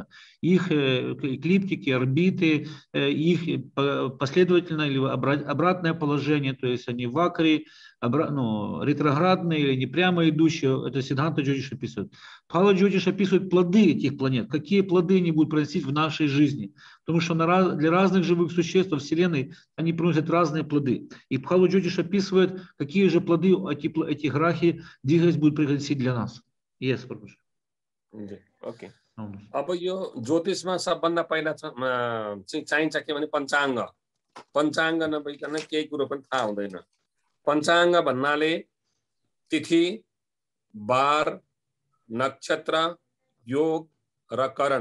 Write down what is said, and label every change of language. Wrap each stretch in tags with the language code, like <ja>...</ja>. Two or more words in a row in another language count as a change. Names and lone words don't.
<ru>Их эклиптики, орбиты, их последовательное или обратное положение, то есть они в акре, ретроградные или непрямо идущие, это Сиддханта Джотиш описывает. Пхала Джотиш описывает плоды этих планет, какие плоды они будут приносить в нашей жизни, потому что для разных живых существ во Вселенной они приносят разные плоды. И Пхала Джотиш описывает, какие же плоды эти грахи двигаясь будут приносить для нас.</ru> <en>Yes, okay.</en> <ne>अब यो ज्योतिषमा सबभन्दा पहिला चाहिन्छ के भने पञ्चाङ्ग। पञ्चाङ्ग नभइकन केही कुरो पनि थाहा हुँदैन। पञ्चाङ्ग भन्नाले तिथि, बार, नक्षत्र, योग र करण।</ne>